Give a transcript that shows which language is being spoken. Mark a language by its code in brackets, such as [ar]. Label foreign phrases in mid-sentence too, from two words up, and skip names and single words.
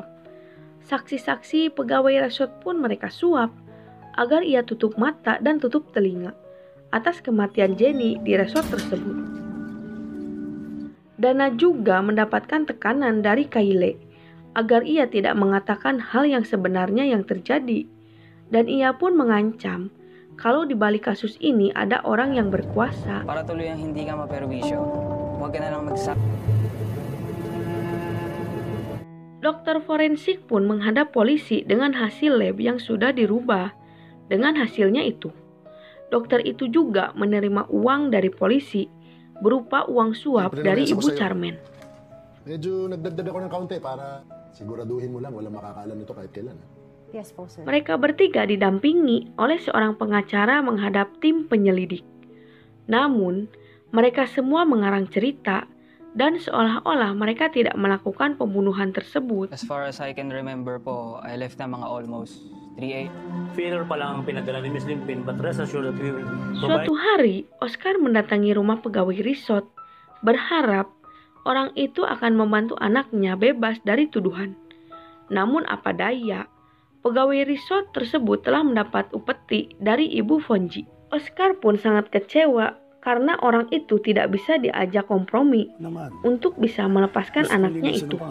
[id] Saksi-saksi pegawai resort pun mereka suap agar ia tutup mata dan tutup telinga atas kematian Jenny di resort tersebut. Dana juga mendapatkan tekanan dari Kyle agar ia tidak mengatakan hal yang sebenarnya yang terjadi. Dan ia pun mengancam kalau di balik kasus ini ada orang yang berkuasa. [tl] Para tuluyang hindi ka maperwisyo, huwag ka na lang magsabi. [id] Dokter forensik pun menghadap polisi dengan hasil lab yang sudah dirubah. Dengan hasilnya itu, dokter itu juga menerima uang dari polisi berupa uang suap dari ibu Charmaine. [tl] Medyo nagdagdag ako ng kaunti para siguraduhin mo lang walang makakaalam nito kahit kailan. [en] Yes po, sir. [id] Mereka bertiga didampingi oleh seorang pengacara menghadap tim penyelidik. Namun, mereka semua mengarang cerita dan seolah-olah mereka tidak melakukan pembunuhan tersebut. [en] As far as I can remember po, I left [tl] na mga [en] almost 3 a.m. [tl] Failure pa lang ang pinadala ni Miss Limpin, [en] but rest assured that we will [id] Suatu hari, Oscar mendatangi rumah pegawai resort, berharap orang itu akan membantu anaknya bebas dari tuduhan. Namun apa daya, pegawai resort tersebut telah mendapat upeti dari ibu Ponji. Oscar pun sangat kecewa karena orang itu tidak bisa diajak kompromi untuk bisa melepaskan anaknya itu.